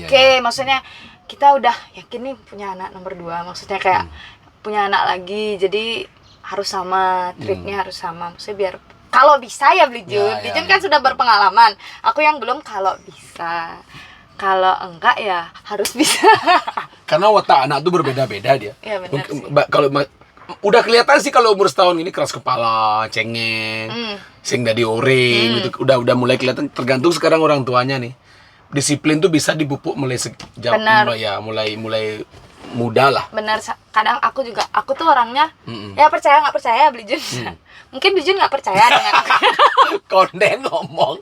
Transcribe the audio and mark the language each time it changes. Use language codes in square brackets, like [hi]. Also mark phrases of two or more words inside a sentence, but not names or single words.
[id] oke, maksudnya kita udah yakin nih punya anak nomor 2, maksudnya kayak punya anak lagi, jadi harus sama, treatnya harus sama, maksudnya biar kalau bisa ya beli Jun. Ya, Beli ya, Jun ya. kan sudah berpengalaman, aku yang belum kalau bisa. Kalau enggak ya harus bisa. Karena watak anak tuh berbeda-beda dia. Iya, benar Mungkin- sih. Kalau udah kelihatan sih kalau umur setahun ini keras kepala, cengeng, [ban] sing dadi oring [id] gitu. Udah mulai kelihatan, tergantung sekarang orang tuanya nih. Disiplin tuh bisa dipupuk mulai sejak Benar. mulai muda lah. Benar, kadang aku tuh orangnya ya percaya nggak percaya beli Jun. Mungkin beli Jun nggak percaya dengan aku. Konden ngomong.